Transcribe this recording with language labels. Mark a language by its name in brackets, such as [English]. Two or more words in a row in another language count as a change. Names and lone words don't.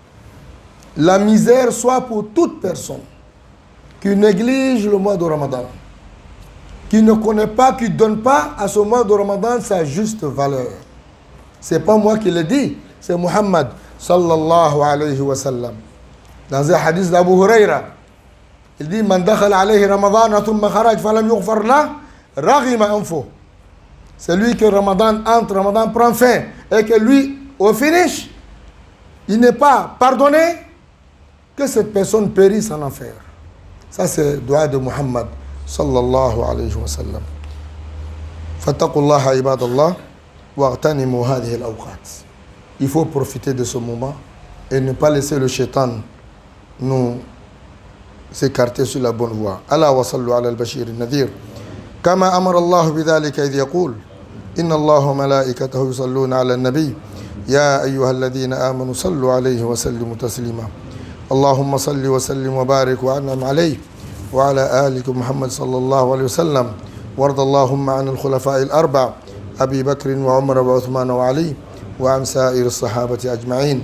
[French] La misère soit pour toute personne qui néglige le mois de Ramadan, qui ne connaît pas, qui ne donne pas à ce mois de Ramadan sa juste valeur. Ce n'est pas moi qui le dis, c'est Muhammad [Arabic] صلى الله عليه وسلم. [French] Dans un hadith d'Abu Huraira, il dit [Arabic] من دخل عليه رمضان ثم خرج فلم يغفر له رغم أنفه. [French] Celui que Ramadan entre, Ramadan prend fin et que lui, au finish, il n'est pas pardonné, que cette personne périsse en enfer. Ça c'est le dua de Muhammad [Arabic] صلى الله عليه وسلم. فاتقوا الله عباد الله واغتنموا هذه الأوقات. [French] Il faut profiter de ce moment et ne pas laisser le shaitan nous s'écarter sur la bonne voie. [Arabic] ألا وصلوا على البشير النذير. كما أمر الله بذلك إذ يقول إن الله وملائكته يصلون على النبي يا أيها الذين آمنوا صلوا عليه وسلموا تسليما. اللهم صل وسلم وبارك وانعم عليه وعلى آلك محمد صلى الله عليه وسلم وارض اللهم عن الخلفاء الأربع أبي بكر وعمر وعثمان وعلي وعن سائر الصحابة أجمعين.